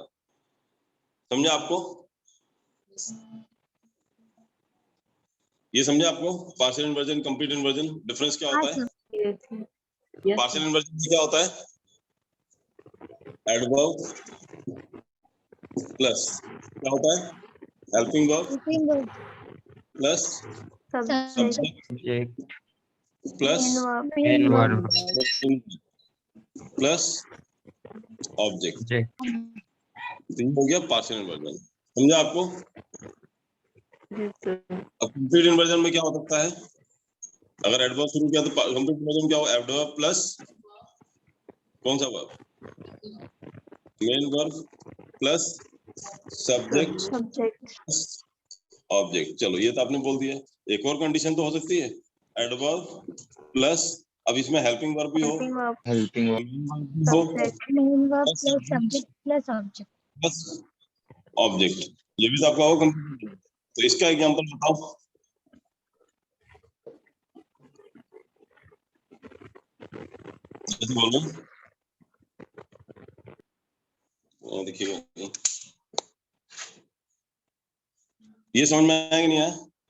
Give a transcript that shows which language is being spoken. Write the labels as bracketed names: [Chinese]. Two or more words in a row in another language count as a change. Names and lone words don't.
[Hindi] समझा आपको? ये समझा आपको? [English] partial inversion, complete inversion, difference [Hindi] क्या होता है? [English] partial inversion [Hindi] में क्या होता है? [English] adverb plus [Hindi] क्या होता है? [English] helping verb Helping verb. प्लस subject, Subject. प्लस main Main verb, verb. plus object. Subject. [Hindi] तो ये हो गया [English] partial inversion. [Hindi] समझा आपको? अब [English] complete inversion [Hindi] में क्या हो सकता है? अगर एडवर्ब शुरू किया तो [English] complete inversion [Hindi] क्या हो? [English] adverb plus [Hindi] कौन सा वर्ब? [English] main verb plus subject subject, [Hindi] ऑब्जेक्ट। चलो ये तो आपने बोल दिया। एक और कंडीशन तो हो सकती है, [English] adverb plus, [Hindi] अब इसमें [English] helping verb [Hindi] भी हो, [English] helping verb, helping verb, main verb [Hindi] भी हो, [English] subject, Main verb plus subject plus object. plus object. [Hindi] ये भी तो आपका होगा कंप्लीट। तो इसका एग्जांपल बताओ। ऐसे बोलो, देखिएगा ये समझ में आया कि नहीं आया?